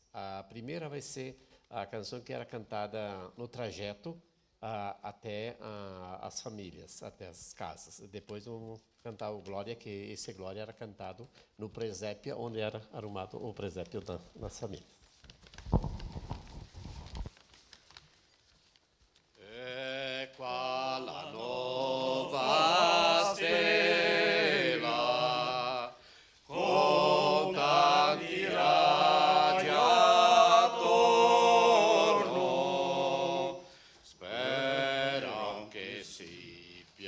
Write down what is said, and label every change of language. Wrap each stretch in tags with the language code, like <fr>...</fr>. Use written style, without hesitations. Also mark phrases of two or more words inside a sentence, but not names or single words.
<pt>A primeira vai ser a canção que era cantada no trajeto até as famílias, até as casas. Depois vamos cantar o Glória, que esse Glória era cantado no presépio, onde era arrumado o presépio das famílias.</pt> <it>Qua la nova stella con tanti raggi attorno speram che si</it>